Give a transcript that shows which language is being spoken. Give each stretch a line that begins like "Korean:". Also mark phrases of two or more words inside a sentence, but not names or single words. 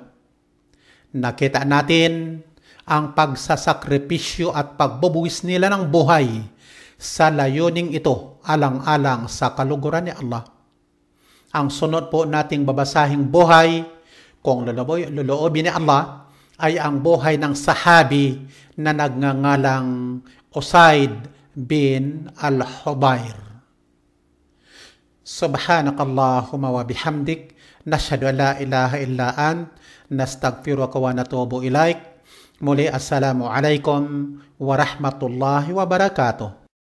Filipino: Nakita natin ang pagsasakripisyo at pagbubuwis nila ng buhay sa layuning ito alang-alang sa kaluguran ni Allah. Ang sunod po nating babasahing buhay, kung loloobin ni Allah, ay ang buhay ng sahabi na nagngangalang Usaid bin al-Hudayr.
Arabic: سبحانك اللهم وبحمدك نشهد أن لا إله إلا أنت نستغفرك ونتوب إليك. Muli, السلام عليكم ورحمة الله وبركاته.